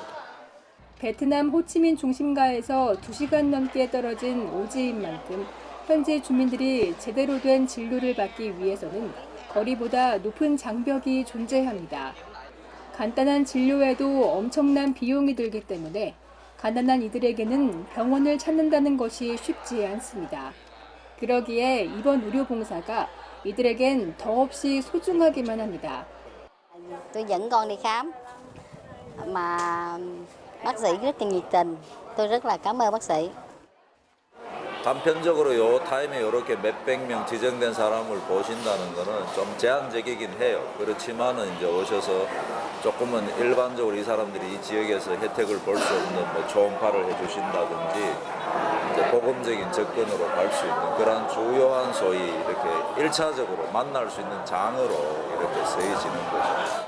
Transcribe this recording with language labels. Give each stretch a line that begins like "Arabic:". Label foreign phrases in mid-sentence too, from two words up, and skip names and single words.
Korean: 베트남 호치민 중심가에서 2시간 넘게 떨어진 오지인 만큼 현지 주민들이 제대로 된 진료를 받기 위해서는 거리보다 높은 장벽이 존재합니다. 간단한 진료에도 엄청난 비용이 들기 때문에 가난한 이들에게는 병원을 찾는다는 것이 쉽지 않습니다. 그러기에 이번 의료봉사가 이들에겐 더없이 소중하기만 합니다.
Vietnamese: Tôi dẫn con đi khám mà bác sĩ rất nhiệt tình. Tôi rất là cảm ơn bác sĩ.
Korean: 단편적으로 요 타임에 이렇게 몇백 명 지정된 사람을 보신다는 거는 좀 제한적이긴 해요. 그렇지만은 이제 오셔서 조금은 일반적으로 이 사람들이 이 지역에서 혜택을 볼 수 없는 뭐 초음파를 해주신다든지 이제 복음적인 접근으로 갈 수 있는 그런 주요한 소위 이렇게 1차적으로 만날 수 있는 장으로 이렇게 쓰여지는 거죠.